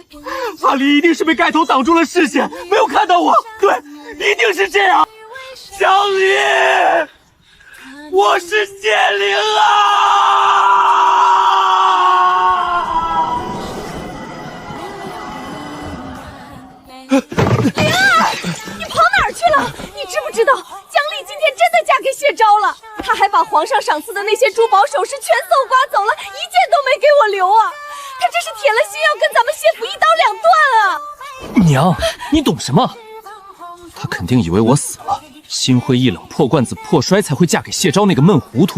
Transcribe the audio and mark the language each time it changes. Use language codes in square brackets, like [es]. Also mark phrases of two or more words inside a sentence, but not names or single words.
[zh] 阿麗一定是被蓋頭擋住了視線，沒有看到我。對，一定是這樣。江離，我是謝靈啊！靈兒，你跑哪兒去了？你知不知道江離今天真的嫁給謝昭了？他還把皇上賞賜的那些珠寶首飾全搜刮走了，一件都沒給我留啊！他這是鐵了心要跟咱們謝府一刀兩斷啊！娘，你懂什麼？他肯定以為我死了，心灰意冷、破罐子破摔才會嫁給謝昭那個悶糊塗。